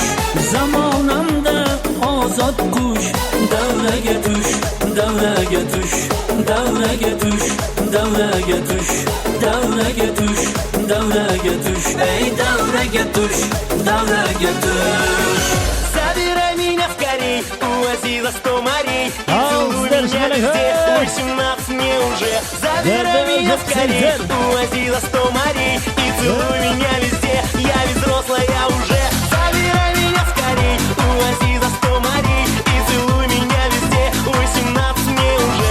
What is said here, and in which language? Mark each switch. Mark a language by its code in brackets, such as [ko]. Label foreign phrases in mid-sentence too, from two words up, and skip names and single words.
[uz] Zamonamda ozod qush, davraga tush, davraga tush. Davraga tush, davraga tush, davraga tush, davraga tush. Ey davraga tush, davraga tush. [ru] Забирай меня скорей, увози за 100 морей и целуй меня везде, 18 мне уже. Забирай меня скорей, увози за 100 морей и целуй меня везде, я ведь взрослая уже. Забирай меня скорей, увози за 100 морей и целуй меня везде, 18 мне уже.